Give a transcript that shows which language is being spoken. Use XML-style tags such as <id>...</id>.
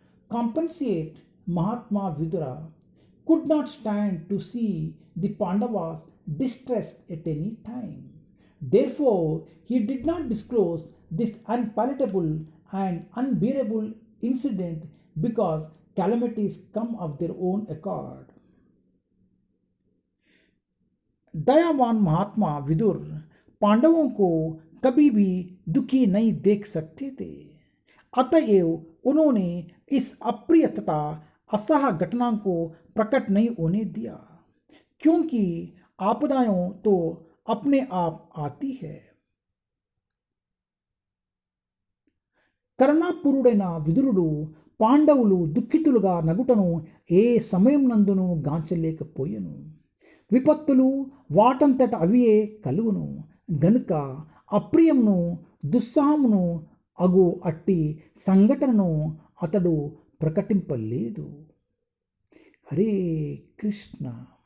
<en>Compensate Mahatma Vidura could not stand to see the Pandavas distressed at any time. Therefore, he did not disclose this unpalatable and unbearable incident because calamities come of their own accord.</en> <hi>दयावान महात्मा विदुर पांडवों को कभी भी दुखी नहीं देख सकते थे, अतएव उन्होंने इस अप्रिय तथा असह घटना को प्रकट नहीं होने दिया, क्योंकि आपदाएं तो अपने आप आती है.</hi> <te>కరుణాపూరుడైన విదురుడు పాండవులు దుఃఖితులుగా నగుటను ఏ సమయం నందును గాంచలేకపోయెను. విపత్తులు వాటంతట అవియే కలుగును గనుక అప్రియమును దుస్సాహమును అగు అట్టి సంఘటనను అతడు ప్రకటింపలేదు. హరే కృష్ణ.</te>